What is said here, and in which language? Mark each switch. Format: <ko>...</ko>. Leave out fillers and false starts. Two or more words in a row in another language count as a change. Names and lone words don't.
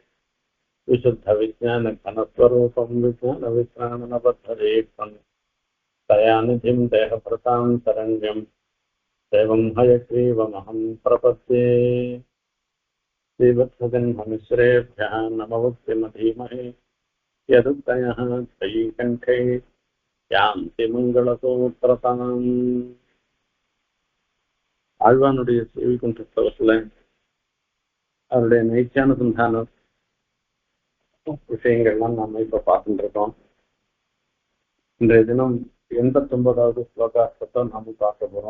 <sa>विशुद्धविज्ञानघनस्वरूपं विज्ञानविश्रामणबद्धदीक्षं दयानिधिं देहभृतां शरण्यं देवं हयग्रीवमहं प्रपद्ये। श्रीवत्सजन्ममिश्रेभ्यः नमवुक्तिमधीमहे यदुक्तयः श्रीकण्ठे यान्ति मङ्गलसूत्रताम्.</sa> <ta>ஆழ்வானுடைய ஸ்ரீவைகுண்ட ஸ்தவத்துல அவருடைய நைத்தியானுசந்தான விஷயங்கள்லாம் நாம இப்ப பார்த்துட்டு இருக்கோம். இன்றைய தினம் 89வது ஸ்லோகார்த்தத்தை நாம பார்க்க போறோம்.</ta>